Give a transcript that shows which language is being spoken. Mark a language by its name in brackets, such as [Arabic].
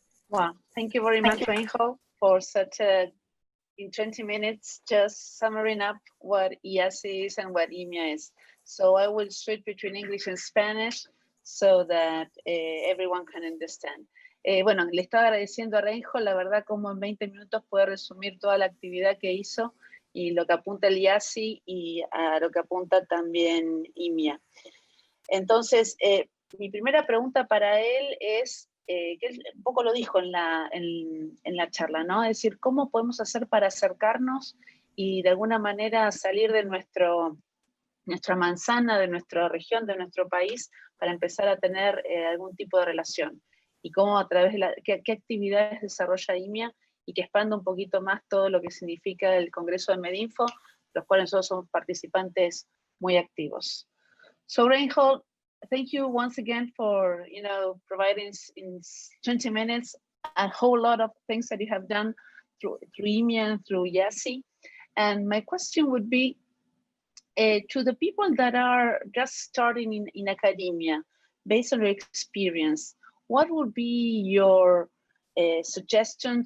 [English] Wow, thank you very much, Reinhold, for such a, in 20 minutes, just summarizing up what IAHSI is and what IMIA is. So I will switch between English and Spanish so that everyone can understand. [Spanish] Bueno, le estaba agradeciendo a Reinhold, la verdad, como en 20 minutos puede resumir toda la actividad que hizo y lo que apunta el IAHSI y a lo que apunta también IMIA. Entonces, mi primera pregunta para él es, que él un poco lo dijo en la charla, ¿no? Es decir, ¿cómo podemos hacer para acercarnos y de alguna manera salir de nuestra manzana, de nuestra región, de nuestro país, para empezar a tener algún tipo de relación? Y cómo a través de qué actividades desarrolla IMIA y que expanda un poquito más todo lo que significa el Congreso de MedInfo, los cuales nosotros somos participantes muy activos. [English] So Reinhold, thank you once again for providing in 20 minutes a whole lot of things that you have done through IMIA and through IAHSI. And my question would be to the people that are just starting in academia, based on your experience, what would be your suggestion?